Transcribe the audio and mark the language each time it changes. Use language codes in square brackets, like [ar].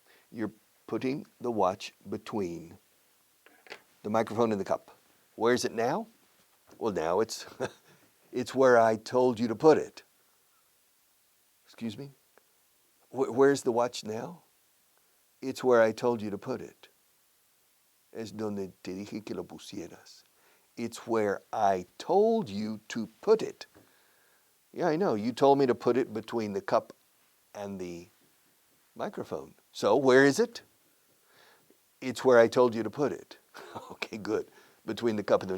[en] You're putting the watch between the microphone and the cup. Where is it now? Well, now it's it's where I told you to put it. Excuse me? Where's the watch now? It's where I told you to put it. [es] Es donde te dije que lo pusieras. [en] It's where I told you to put it. Yeah, I know. You told me to put it between the cup and the microphone. So where is it? It's where I told you to put it. Okay, good. Between the cup and the...